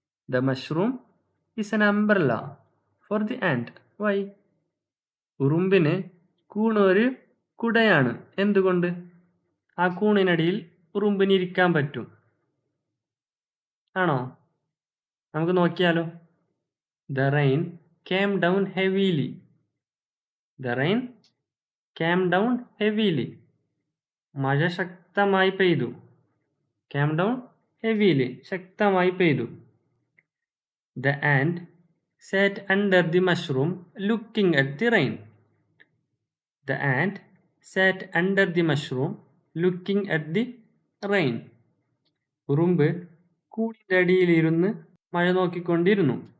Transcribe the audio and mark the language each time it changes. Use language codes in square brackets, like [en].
[en] The mushroom is an umbrella for the ant. Why? [ml] ഉറുമ്പിന് കൂണ് ഒരു കുടയാണ്. എന്തുകൊണ്ട്? ആ കൂണിനടിയിൽ ഉറുമ്പിന് ഇരിക്കാൻ പറ്റും. ആണോ? നമുക്ക് നോക്കിയാലോ. [en] The rain came down heavily. The rain came down heavily. [ml] മഴ ശക്തമായി പെയ്തു. [en] Came down heavily. [ml] ശക്തമായി പെയ്തു. [en] The ant sat under the mushroom looking at the rain. The ant sat under the mushroom looking at the rain. [ml] ഉറുമ്പ് കൂടിൻ്റെ അടിയിലിരുന്ന് മഴ നോക്കിക്കൊണ്ടിരുന്നു.